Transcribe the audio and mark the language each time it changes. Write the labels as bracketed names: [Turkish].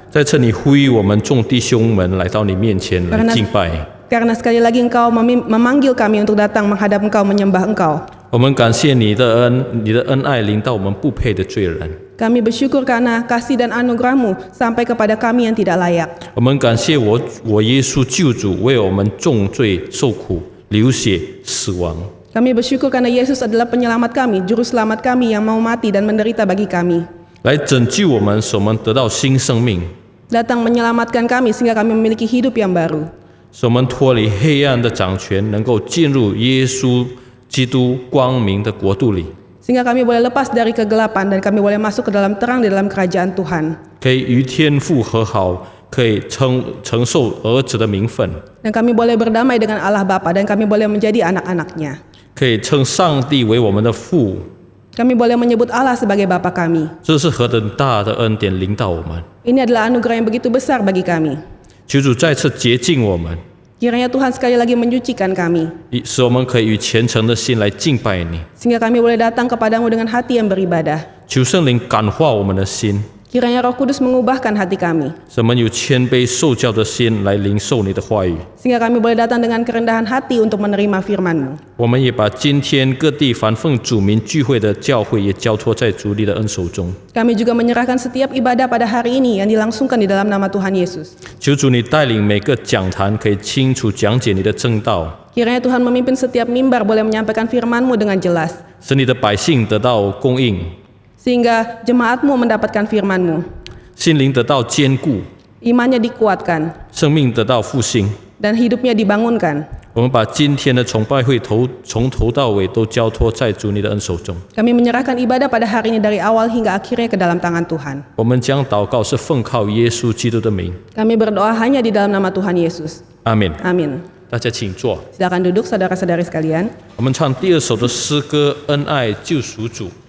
[Chinese] 在这里呼吁我们众弟兄们来到你面前来敬拜。 [Indonesian] Karena sekali lagi Engkau memanggil kami untuk datang menghadap Engkau, menyembah Engkau. [Chinese] 我们感谢你的恩爱临到我们不配的罪人。 [Indonesian] Kami bersyukur karena kasih dan anugerah-Mu sampai kepada kami yang tidak layak. [Chinese] 我们感谢我耶稣救主为我们重罪受苦、流血、死亡。 [Indonesian] Kami bersyukur karena Yesus adalah penyelamat kami, juru selamat kami yang mau mati dan menderita bagi kami. [Chinese] 来拯救我们，使我们得到新生命， [Indonesian] Datang menyelamatkan kami sehingga kami memiliki hidup yang baru. [Chinese] 使我们脱离黑暗的掌权，能够进入耶稣基督光明的国度里， [Indonesian] Sehingga kami boleh lepas dari kegelapan dan kami boleh masuk ke dalam terang di dalam kerajaan Tuhan. [Chinese] 可以与天父和好，可以承受儿子的名分， [Indonesian] Dan kami boleh berdamai dengan Allah Bapa dan kami boleh menjadi anak-anaknya. [Chinese] 可以称上帝为我们的父。 [Indonesian] Kami boleh menyebut Allah sebagai Bapa kami. [Chinese] 这是何等大的恩典临到我们！ [Indonesian] Ini adalah anugerah yang begitu besar bagi kami. [Chinese] 求主再次洁净我们， [Indonesian] Kiranya Tuhan sekali lagi menyucikan kami, [Chinese] 使我们可以与虔诚的心来敬拜你。 [Indonesian] sehingga kami boleh datang kepadamu dengan hati yang beribadah. [Chinese] 求圣灵感化我们的心， [Indonesian] Kiranya Roh Kudus mengubahkan hati kami, [Chinese] 使我们有谦卑受教的心来领受你的话语。 [Indonesian] sehingga kami boleh datang dengan kerendahan hati untuk menerima firman-Mu. [Chinese] 我们也把今天各地凡奉主名聚会的教会也交托在主你的恩手中。 [Indonesian] Kami juga menyerahkan setiap ibadah pada hari ini yang dilangsungkan di dalam nama Tuhan Yesus. [Chinese] 求主你带领每个讲坛可以清楚讲解你的正道， [Indonesian] Kiranya Tuhan memimpin setiap mimbar boleh menyampaikan firman-Mu dengan jelas, [Chinese] 使你的百姓得到供应， [Indonesian] sehingga jemaat-Mu mendapatkan firman-Mu, [Chinese] 心灵得到坚固， [Indonesian] imannya dikuatkan, [Chinese] 生命得到复兴。 [Indonesian] dan hidupnya dibangunkan. [Chinese] 我们把今天的崇拜会从头到尾都交托在主你的恩手中。 [Indonesian] Kami menyerahkan ibadah pada hari ini dari awal hingga akhirnya ke dalam tangan Tuhan. [Chinese] 我们将祷告是奉靠耶稣基督的名， [Indonesian] Kami berdoa hanya di dalam nama Tuhan Yesus. [Chinese] 阿门。 [Indonesian] Amin. [Chinese] 大家请坐。 [Indonesian] Silakan duduk saudara-saudari sekalian. [Chinese] 我们唱第二首的诗歌《恩爱救赎主》。